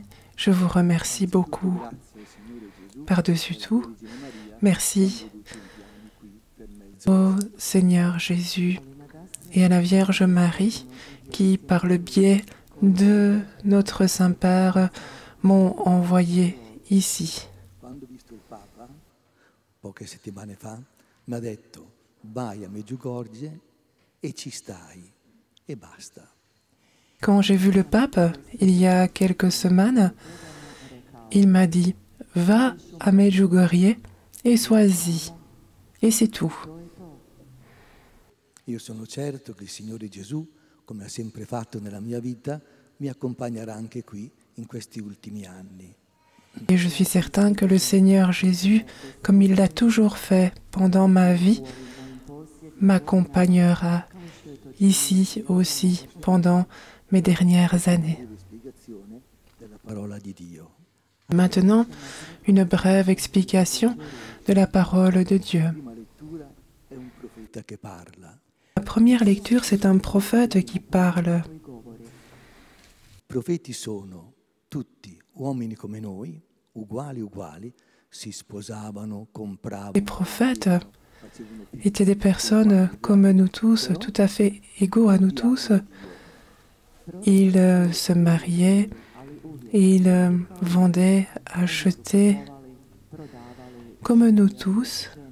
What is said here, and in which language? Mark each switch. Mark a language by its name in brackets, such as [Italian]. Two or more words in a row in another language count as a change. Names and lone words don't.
[French] Je vous remercie beaucoup. Par-dessus tout, merci au Seigneur Jésus et à la Vierge Marie qui, par le biais de notre Saint-Père, m'ont envoyé ici. [Italian] Poche settimane fa mi ha detto vai a Medjugorje e ci stai e basta. [French] Quand j'ai vu le pape il y a quelques semaines, il m'a dit va à Medjugorje et sois-y. Et c'est tout. [Italian] Io sono certo che il Signore Gesù, come ha sempre fatto nella mia vita, mi accompagnerà anche qui in questi ultimi anni. [French] Et je suis certain que le Seigneur Jésus, comme il l'a toujours fait pendant ma vie, m'accompagnera ici aussi pendant mes dernières années. Maintenant, une brève explication de la parole de Dieu. La première lecture, c'est un prophète qui parle. [Italian] Profeti sono tutti uomini come noi, uguali, si sposavano, compravano. [French] Les prophètes étaient des personnes comme nous tous, tout à fait égaux à nous tous. Ils se mariaient, ils vendaient, achetaient, comme nous tous.